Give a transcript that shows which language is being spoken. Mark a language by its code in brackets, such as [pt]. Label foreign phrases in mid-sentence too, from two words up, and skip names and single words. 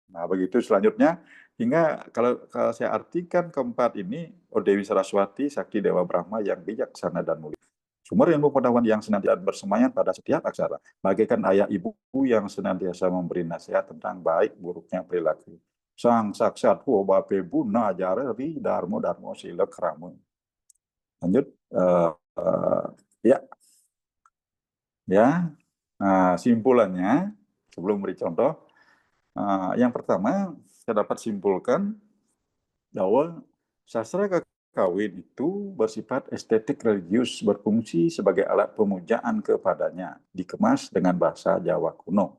[id] begitu selanjutnya, hingga kalau saya artikan keempat ini, oh Dewi Saraswati, Sakti Dewa Brahma yang bijaksana dan mulia. Sumber ilmu pengetahuan yang senantiasa bersemayam pada setiap aksara, bagaikan ayah ibu yang senantiasa memberi nasihat tentang baik buruknya perilaku. [kaw] Sang saksat ho bape buna jare ri darmo darmo sila kramo. [id] Lanjut, ya, ya. Nah, simpulannya sebelum beri contoh, yang pertama saya dapat simpulkan bahwa sastra kawin itu bersifat estetik religius, berfungsi sebagai alat pemujaan kepadanya, dikemas dengan bahasa Jawa kuno.